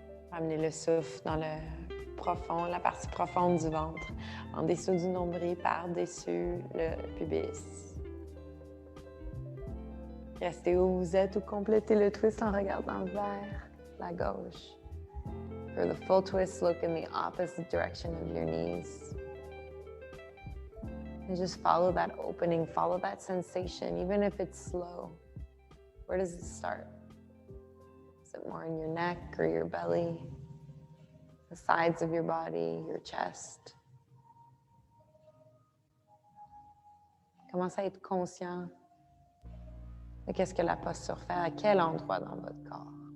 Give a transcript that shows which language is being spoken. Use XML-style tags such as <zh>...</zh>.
<fr>Ramenez le souffle dans le profond, la partie profonde du ventre, en dessous du nombril, par-dessus le pubis. Restez où vous êtes ou complétez le twist en regardant vers la gauche.</fr> <en>For the full twist, look in the opposite direction of your knees. And just follow that opening, follow that sensation, even if it's slow. Where does it start? Is it more in your neck or your belly? The sides of your body, your chest?</en> <fr>Commencez à être conscient de qu'est-ce que la posture fait, à quel endroit dans votre corps.</fr>